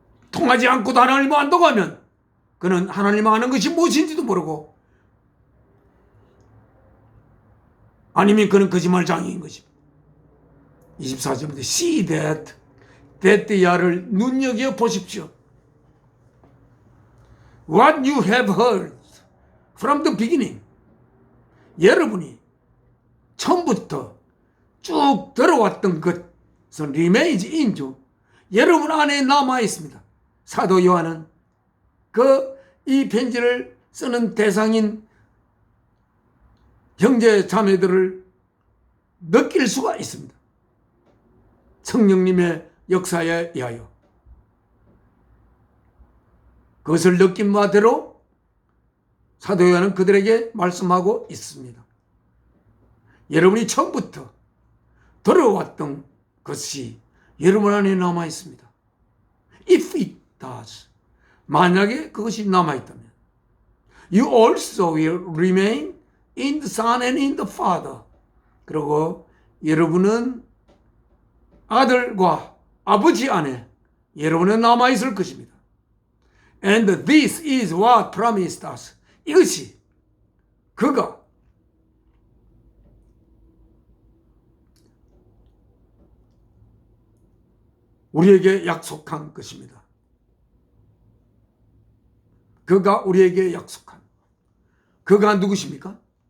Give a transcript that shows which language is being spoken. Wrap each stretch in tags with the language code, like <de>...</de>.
<ko>통하지 않고도 하나님을 안다고 하면 그는 하나님을 아는 것이 무엇인지도 모르고 아니면 그는 거짓말장애인 것입니다. 24절입니다.</ko> <en>See that</en> <ko>야를 눈여겨 보십시오.</ko> <en>What you have heard from the beginning.</en> <ko>여러분이 처음부터 쭉 들어왔던 것은</ko> <en>remains in you.</en> <ko>여러분 안에 남아 있습니다. 사도 요한은 이 편지를 쓰는 대상인 형제 자매들을 느낄 수가 있습니다. 성령님의 역사에 의하여 그것을 느낀 바대로 사도 요한은 그들에게 말씀하고 있습니다. 여러분이 처음부터 들어왔던 것이 여러분 안에 남아 있습니다.</ko> <en>If it does,</en> <ko>만약에 그것이 남아 있다면,</ko> <en>you also will remain in the Son and in the Father.</en> <ko>그리고 여러분은 아들과 아버지 안에 여러분은 남아 있을 것입니다.</ko> <en>And this is what promised us.</en> <ko>이것이 그가 우리에게 약속한 것입니다. 그가 우리에게 약속한, 그가 누구십니까?</ko>